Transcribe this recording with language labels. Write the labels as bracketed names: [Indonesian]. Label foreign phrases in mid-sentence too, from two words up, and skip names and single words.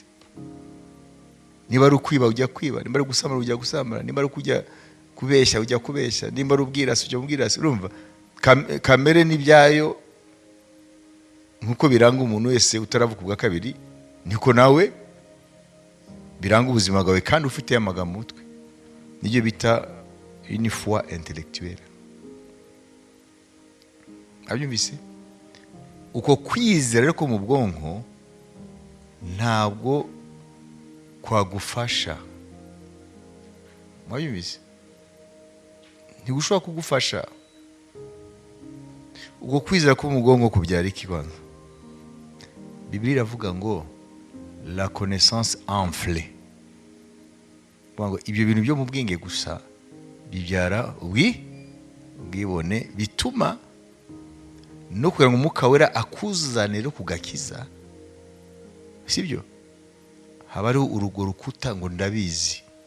[Kinyarwanda] Niba ari ukwiba ujya kwiba, niba ari gusambana ujya gusambana, niba ari kujya kubeshya ujya kubeshya, niba ari ubwirasi ujya ubwirasi. Urumva kamere n'ibyayo nkuko biranga umuntu wese utaravuka ubwa kabiri, niko nawe biranga ubuzima bwawe kandi ufite amagambo mu mutwe. Nibyo bita [French] une foi intellectuelle. [Kinyarwanda] Abyumvise? Uko kwizera rero ko mu bwonko ntabwo kwagufasha. Mwabyumvise? Ntigushobora kugufasha. Uko kwizera ko mu bwonko kubyara ikibanza. Bibiliya iravuga ngo [French] la connaissance enflée. [Kinyarwanda] Ngo ibyo bintu byo mu bwenge gusa bibyara ubwibone, bituma no kugira ngo Umwuka Wera akuzanire kugakiza, sibyo? Haba ari urugo rukuta ngo ndabizi.